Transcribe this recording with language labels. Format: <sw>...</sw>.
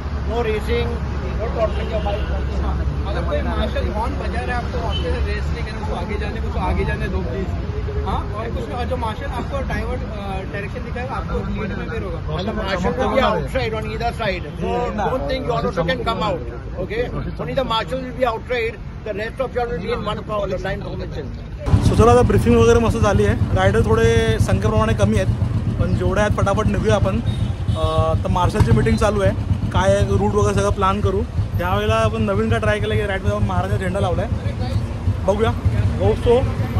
<en>No racing, no torturing your bike.</en> <hi>अगर कोई martial horn बजा रहा है आपको वहाँ पे रेस नहीं करना, उसको आगे जाने दो प्लीज। हाँ, और कुछ जो मार्शल आपको डाइवर्ट डायरेक्शन दिखाएगा, आपको लीड में फिर होगा।</hi> <en>मतलब marshal will be outside on either side, so don't think you also can come out. Okay, only the marshal will be outside, the rest of you will be in one line formation.</en> <mr>So चला आता briefing वगैरे मस्त झाली आहे। Rider थोडे संख्येप्रमाणे कमी आहेत, पण जेवढे आहेत फटाफट निघूया आपण। तर मार्शलची मीटिंग चालू आहे, काय रूट वगैरे सगळं प्लॅन करू। त्यावेळेला आपण नवीन काय ट्राय केलं की राईडमध्ये आपण महाराजा झेंडा लावला आहे, बघूया पोहोचतो।</mr>